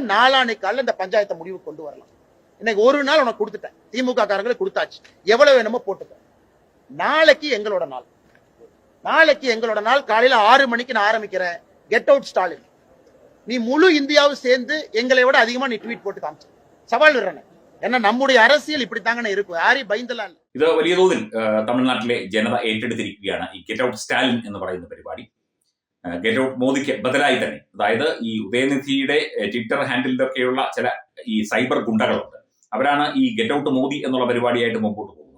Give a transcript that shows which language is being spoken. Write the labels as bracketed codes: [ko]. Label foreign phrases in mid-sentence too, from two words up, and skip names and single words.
[ta] நாளானைக்கு காலையில் இந்த பஞ்சாயத்தை முடிவு கொண்டு வரலாம். இன்னைக்கு ஒரு நாள் உனக்கு கொடுத்துட்டேன், திமுக காரங்களுக்கு கொடுத்தாச்சு, எவ்வளவு வேணுமோ போட்டுக்க. நாளைக்கு எங்களோட நாள் காலையில 6 மணிக்கு நான் ஆரம்பிக்கிறேன். [en] get out [ta] ஸ்டாலின், நீ முழு இந்தியாவும் சேர்ந்து எங்களை விட அதிகமா நீ ட்வீட் போட்டு காமிச்சு சவால் விடுறேன். ஏன்னா நம்முடைய அரசியல் இப்படித்தாங்க இருக்கும், யாரையும் பயந்தலாம். [ml] ഇത് വലിയ തോതിൽ തമിഴ്നാട്ടിലെ ജനത ഏറ്റെടുത്തിരിക്കുകയാണ് ഈ [en] get out [ml] സ്റ്റാലിൻ എന്ന് പറയുന്ന പരിപാടി. [en] get out [ml] മോദിക്ക് ബദലായി തന്നെ, അതായത് ഈ ഉദയനിധിയുടെ ട്വിറ്റർ ഹാൻഡിലൊക്കെയുള്ള ചില ഈ സൈബർ ഗുണ്ടകളുണ്ട്, അവരാണ് ഈ [en] get out [ml] മോദി എന്നുള്ള പരിപാടിയായിട്ട് മുമ്പോട്ട് പോകുന്നത്.